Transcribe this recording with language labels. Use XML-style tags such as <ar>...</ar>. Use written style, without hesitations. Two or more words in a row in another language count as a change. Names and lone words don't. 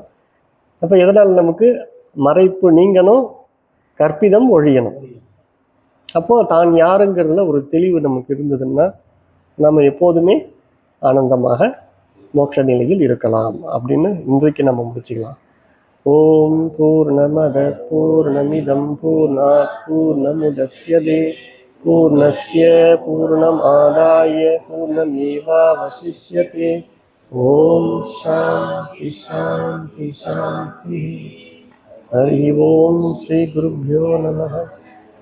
<ta>அப்ப எதனால நமக்கு மறைப்பு நீங்கணும், கற்பிதம் ஒழியணும். அப்போ தான் யாருங்கிறதுல ஒரு தெளிவு நமக்கு இருந்ததுன்னா நம்ம எப்போதுமே ஆனந்தமாக மோட்ச நிலையில் இருக்கலாம் அப்படின்னு இன்றைக்கு நம்ம முடிச்சுக்கலாம்.</ta> <sa>ओम् पूर्णमद पूर्णमिदं पूर्णात् पूर्णमुदस्यते पूर्णस्य पूर्णम् आदाय पूर्णमेवावशिष्यते. ओम् शान्ति शान्ति शान्ति. हरि ओम् श्री गुरुभ्यो नमः.</sa>